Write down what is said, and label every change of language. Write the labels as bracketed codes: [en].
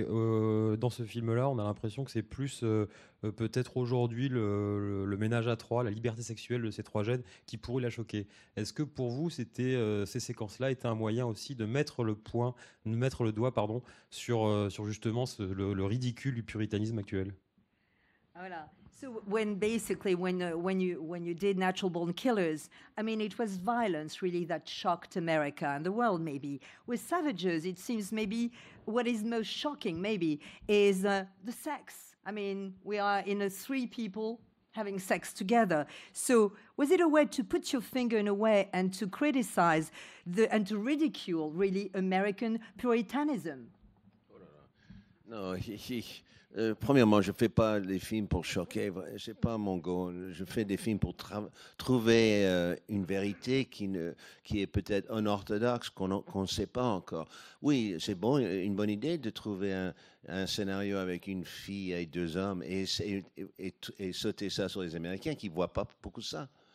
[fr] Dans ce film-là, on a l'impression que c'est plus peut-être aujourd'hui le ménage à trois, la liberté sexuelle de ces trois jeunes qui pourrait la choquer. Est-ce que pour vous, ces séquences-là étaient un moyen aussi de mettre le doigt, sur justement le ridicule du puritanisme actuel? Voilà. [en] So when you did Natural Born Killers, I mean, it was violence really that shocked America and the world maybe. With Savages, it seems maybe what is most shocking maybe is the sex. I mean, we are in three people having sex together. So was it a way to put your finger in a way and to criticize and to ridicule really American puritanism? [fr] Non, premièrement, je ne fais pas des films pour choquer, ce n'est pas mon goal. Je fais des films pour trouver une vérité qui est peut-être unorthodoxe, qu'on ne sait pas encore. Oui, c'est une bonne idée de trouver un scénario avec une fille et deux hommes et sauter ça sur les Américains qui ne voient pas beaucoup ça.